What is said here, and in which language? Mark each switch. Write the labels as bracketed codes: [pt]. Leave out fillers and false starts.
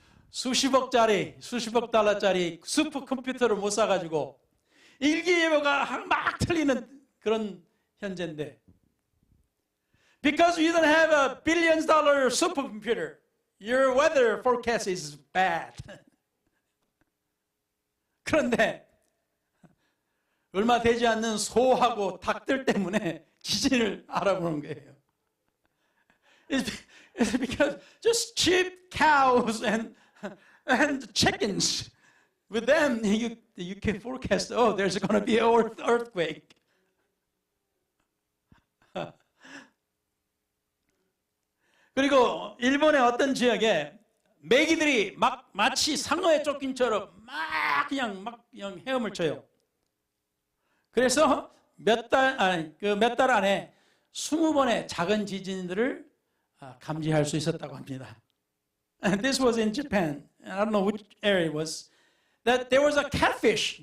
[ko] 수십억 달러짜리 슈퍼컴퓨터를 못 사가지고 일기예보가 막 틀리는 그런 현재인데 [en] Because you don't have a billions dollar supercomputer, your weather forecast is bad. [ko] 그런데 얼마 되지 않는 소하고 닭들 때문에 지진을 알아보는 거예요. [en] It's because just cheap cows and chickens, with them you can forecast, oh, there's going to be an earthquake. [ko] 그리고 일본의 어떤 지역에 메기들이 마치 상어에 쫓긴처럼 그냥 헤엄을 쳐요. 그래서 몇 달 안에 20번의 작은 지진들을 감지할 수 있었다고 합니다. [en] And this was in Japan. I don't know which area it was. That there was a catfish.